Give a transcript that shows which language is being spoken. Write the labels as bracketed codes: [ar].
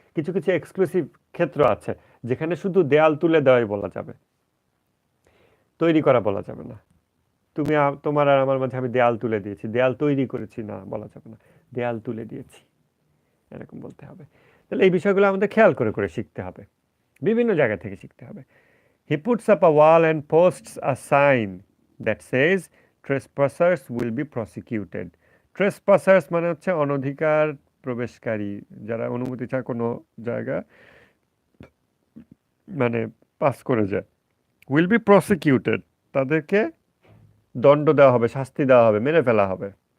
[bn] কিছু কিছু এক্সক্লুসিভ ক্ষেত্র আছে যেখানে শুধু দেয়াল তুলে দেওয়াই বলা যাবে, তৈরি করা বলা যাবে না। তুমি তোমার আর আমার মাঝে আমি দেয়াল তুলে দিয়েছি, দেয়াল তৈরি করেছি না বলা যাবে না, দেয়াল তুলে দিয়েছি এরকম বলতে হবে। তাহলে এই বিষয়গুলো আমাদের খেয়াল করে করে শিখতে হবে, বিভিন্ন জায়গা থেকে শিখতে হবে। [en] He puts up a wall and posts a sign that says trespassers will be prosecuted. [bn] Trespassers মানে হচ্ছে অনধিকার প্রবেশকারী, যারা অনুমতি ছাড়া কোনো জায়গা মানে পাস করে যায়। [en] will be prosecuted, [bn] তাদেরকে দণ্ড দেওয়া হবে, শাস্তি দেওয়া হবে, মেরে ফেলা হবে।